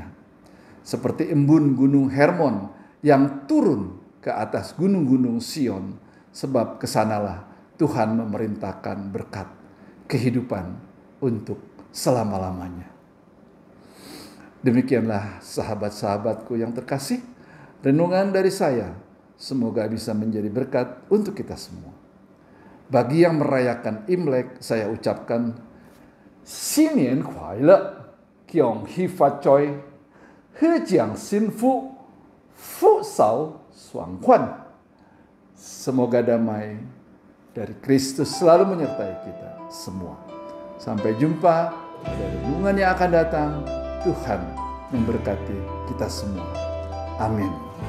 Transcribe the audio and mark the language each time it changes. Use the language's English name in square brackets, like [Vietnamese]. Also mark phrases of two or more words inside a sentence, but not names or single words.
[Indonesian] Seperti embun gunung Hermon yang turun ke atas gunung-gunung Sion, sebab kesanalah Tuhan memerintahkan berkat kehidupan untuk selama-lamanya. Demikianlah sahabat-sahabatku yang terkasih, renungan dari saya, semoga bisa menjadi berkat untuk kita semua. Bagi yang merayakan Imlek, saya ucapkan [Chinese] 新年快乐，恭喜发财，合家幸福，福寿双全. [Indonesian] Semoga damai dari Kristus selalu menyertai kita semua. Sampai jumpa pada renungan yang akan datang. Tuhan memberkati kita semua. Amin.